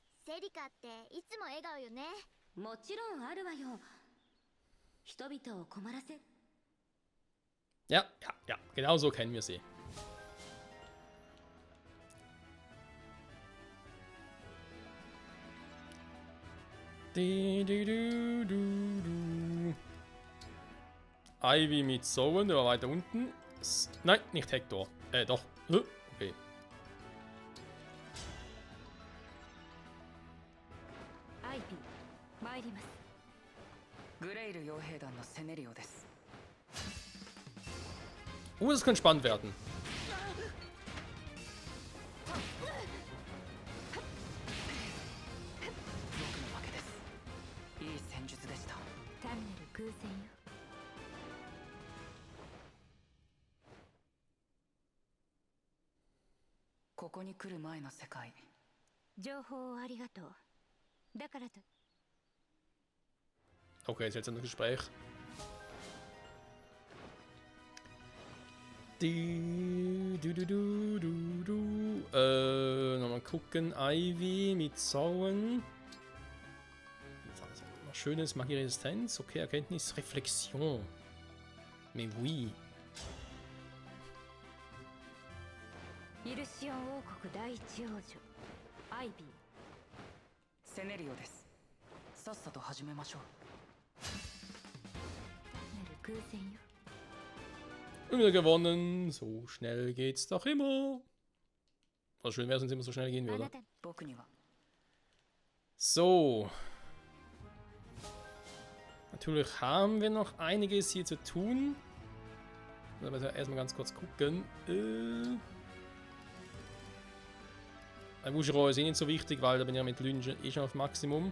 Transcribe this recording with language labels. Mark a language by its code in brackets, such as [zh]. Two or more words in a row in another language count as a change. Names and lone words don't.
[ja] セリカっていつも笑顔よね。もちろんあるわよ。人々を困らせ [de] Ja, ja, ja, genau so kennen wir sie. Ivy mit Zoen, der war weiter unten. Nein, nicht Hector. Doch. Okay. [ja] アイビー参ります。グレイル傭兵団のセネリオです。 [de] Das könnte spannend werden. [ja] 僕の負けです。いい戦術でした。単なる偶然よ。ここに来る前の世界。情報をありがとう。だからと [de] Okay, ist jetzt ein Gespräch. Nochmal gucken. Ivy mit Sauen. Was Schönes, Magieresistenz. Okay, Erkenntnis, Reflexion. [fr] Mais oui. [ja] イルシオン王国第一王女アイビー。セネリオです。さっさと始めましょう。なる偶然よ。 [de] Und wieder gewonnen. So schnell geht's doch immer. Also schön wäre es, wenn es immer so schnell gehen [ja] あ [de] würde. [ja] なた僕には [de] So. Natürlich haben wir noch einiges hier zu tun. Aber erstmal ganz kurz gucken. Wushiro ist eh nicht so wichtig, weil da bin ich ja mit Lynch eh schon auf Maximum.